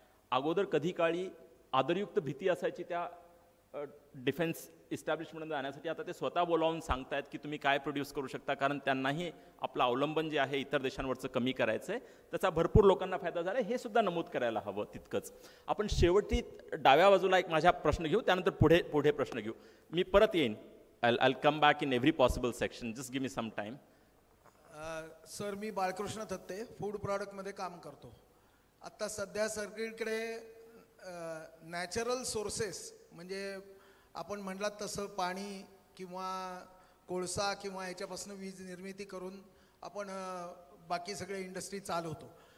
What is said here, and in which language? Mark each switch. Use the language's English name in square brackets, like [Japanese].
[Marathi] अगोदर कधी काळी आदरयुक्त भीती असायची त्या डिफेन्स इस्टॅब्लिशमेंटमध्ये जाण्यासाठी, आता ते स्वतः बोलावून सांगतायत की तुम्ही काय प्रोड्यूस करू शकता, कारण त्यांनाही आपलं अवलंबन जे आहे इतर देशांवरचं कमी करायचं आहे. त्याचा भरपूर लोकांना फायदा झाला, हे सुद्धा नमूद करायला हवं तितकंच. आपण शेवटी डाव्या बाजूला एक माझ्या प्रश्न घेऊ, त्यानंतर पुढे प्रश्न घेऊ. मी परत येईन. [English] I'll come back in every possible section. Just give me some time. [Marathi] Sir, मी Balkrishna Thatte, food प्रॉडक्टमध्ये काम करतो. आत्ता सध्या सगळीकडे नॅचरल सोर्सेस म्हणजे आपण म्हटलात तसं पाणी किंवा कोळसा किंवा ह्याच्यापासून वीज निर्मिती करून आपण बाकी सगळे इंडस्ट्री चालवतो.